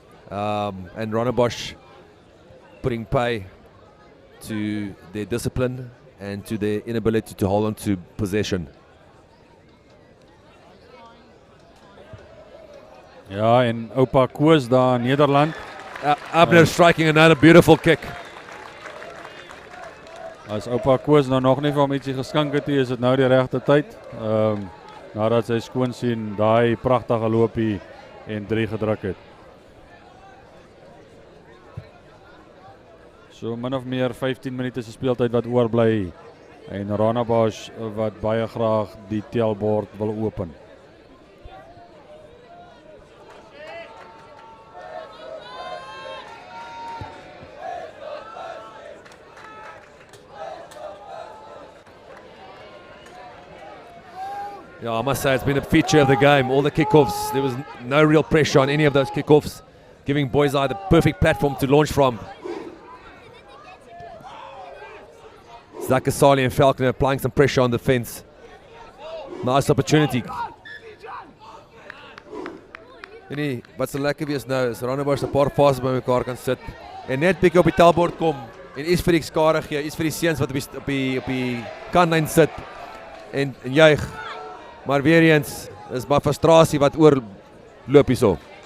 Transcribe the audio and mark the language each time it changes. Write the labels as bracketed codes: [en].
[en] And Rondebosch putting pay to their discipline and to their inability to hold on to possession. [af] Ja, en oupa Koos daar in Nederland. [en] Abner striking another beautiful kick. [af] As oupa Koos nou nog nie vir hom ietsie geskink het, is dit nou die regte tyd. Nadat sy skoon sien daai pragtige loopie en 3 gedruk het. So min of meer 15 minute se speeltyd wat oorbly en Rondebosch wat baie graag die telbord wil open. [en] Yeah, I must say it's been a feature of the game. All the kickoffs, there was no real pressure on any of those kickoffs, giving boys the perfect platform to launch from. Zakasali and Falconer applying some pressure on the fence. Nice opportunity. [af] En wat so lekker wees nou is Rondebosch 'n paar fases by mekaar kan sit en net bietjie op die tellbord kom en iets vir die skare gee, iets vir die seuns wat op die kantlyn sit en juig. Maar weer eens is maar frustrasie wat oorloop hierso.